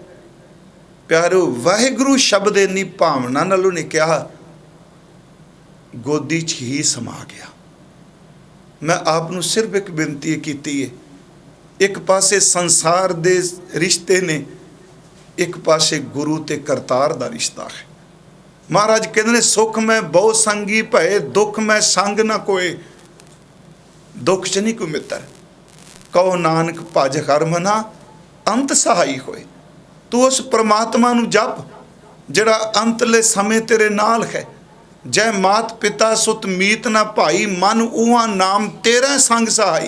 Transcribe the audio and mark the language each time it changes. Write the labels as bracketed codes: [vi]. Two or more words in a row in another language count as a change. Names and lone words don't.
[pa] ਪਿਆਰੋ ਵਾਹਿਗੁਰੂ ਸ਼ਬਦ ਇੰਨੀ ਭਾਵਨਾ ਨਾਲ ਉਨ੍ਹਾਂ ਕਿਹਾ, ਗੋਦੀ ਚ ਹੀ ਸਮਾ ਗਿਆ। ਮੈਂ ਆਪਨੂੰ ਸਿਰਫ਼ ਇੱਕ ਬੇਨਤੀ ਕੀਤੀ ਹੈ, ਇੱਕ ਪਾਸੇ ਸੰਸਾਰ ਦੇ ਰਿਸ਼ਤੇ ਨੇ, ਇੱਕ ਪਾਸੇ ਗੁਰੂ ਤੇ ਕਰਤਾਰ ਦਾ ਰਿਸ਼ਤਾ ਹੈ। ਮਹਾਰਾਜ ਕਹਿੰਦੇ ਨੇ ਸੁਖ ਮੈ ਬਹੁ ਸੰਗੀ ਭਏ, ਦੁਖ ਮੈ ਸੰਗ ਨਾ ਕੋਈ। ਦੁਖ ਚ ਨਹੀਂ ਕੋਈ ਮਿੱਤਰ। ਕਹੋ ਨਾਨਕ ਭਜ ਹਰ ਮਨਾ ਅੰਤ ਸਹਾਈ ਹੋਏ। ਤੂੰ ਉਸ ਪਰਮਾਤਮਾ ਨੂੰ ਜਪ ਜਿਹੜਾ ਅੰਤਲੇ ਸਮੇਂ ਤੇਰੇ ਨਾਲ ਹੈ। ਜੈ ਮਾਤ ਪਿਤਾ ਸੁਤ ਮੀਤ ਨਾ ਭਾਈ, ਮਨ ਉਹਾ ਨਾਮ ਤੇਰਾ ਸੰਗ ਸਹਾਈ।